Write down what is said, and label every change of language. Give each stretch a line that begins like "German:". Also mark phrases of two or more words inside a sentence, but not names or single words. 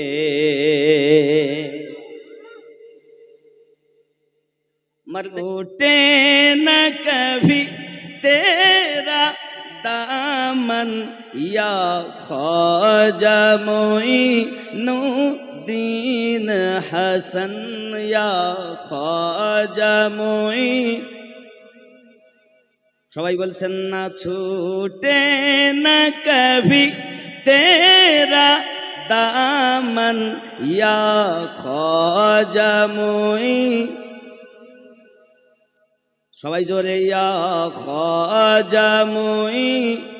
Urdu: مرد ٹوٹے نہ کبھی تیرا دامن یا خواجہ معین الدین حسن، یا خواجہ معین،
Bangla: সবাই বলছেন না
Urdu: چھوٹے نہ کبھی تیرا دامن یا خواجہ معین,
Bangla: সবাই জোরে
Urdu: یا خواجہ معین.